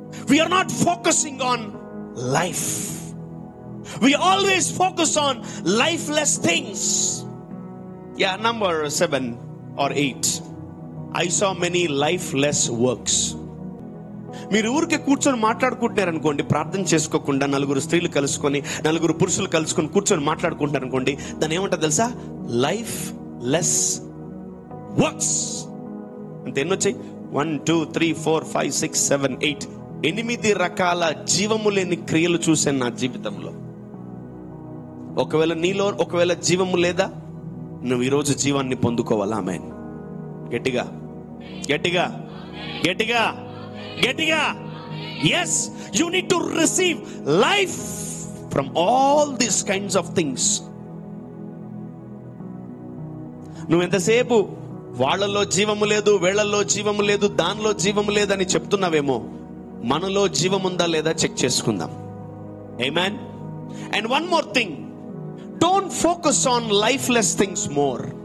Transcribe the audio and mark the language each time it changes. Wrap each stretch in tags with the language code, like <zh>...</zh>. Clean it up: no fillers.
<en>We are not focusing on life. We always focus on lifeless things. Yeah, number 7 or 8. I saw many lifeless works.</en> <te>మీరు ఊరికే కూర్చొని మాట్లాడుకుంటున్నారు అనుకోండి, ప్రార్థన చేసుకోకుండా నలుగురు స్త్రీలు కలుసుకొని, నలుగురు పురుషులు కలుసుకొని కూర్చొని మాట్లాడుకుంటారు అనుకోండి, దాన్ని ఏమంటారు తెలుసా?</te> <en>Lifeless works.</en> <te>అంత ఎన్ని వచ్చాయి? 1 2 3 4 5 6 7 8 8 రకాల జీవము లేని క్రియలు చూశాను నా జీవితంలో. ఒకవేళ నీలో ఒకవేళ జీవము లేదా, నువ్వు ఈరోజు జీవాన్ని పొందుకోవాలా? ఆమేన్. గట్టిగా గట్టిగా గట్టిగా గట్టిగా.</te> <en>yes, you need to receive life from all these kinds of things.</en> <te>నువ్వు ఎంతసేపు వాళ్ళలో జీవము లేదు, వీళ్ళల్లో జీవము లేదు, దానిలో జీవము లేదని చెప్తున్నావేమో, మనలో జీవం ఉందా లేదా చెక్ చేసుకుందాం. ఆమేన్.</te> <en>And one more thing, don't focus on lifeless things more.</en>